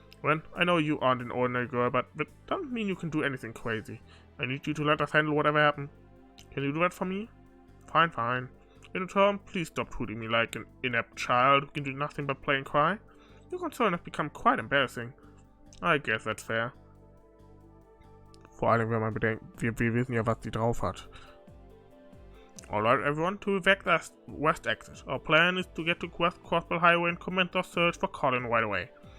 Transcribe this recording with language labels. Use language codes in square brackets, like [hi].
[en] Well, I know you aren't an ordinary girl, but that doesn't mean you can do anything crazy. I need you to let us handle whatever happens. Can you do that for me? Fine, fine. In return, please stop treating me like an inept child who can do nothing but play and cry. Your concern has become quite embarrassing. I guess that's fair. [de] Vor allem, wenn man bedenkt, wir wissen ja, was sie drauf hat. [en] Alright, everyone, to the west exit. Our plan is to get to West Crossbell Highway and commence our search for Colin right away.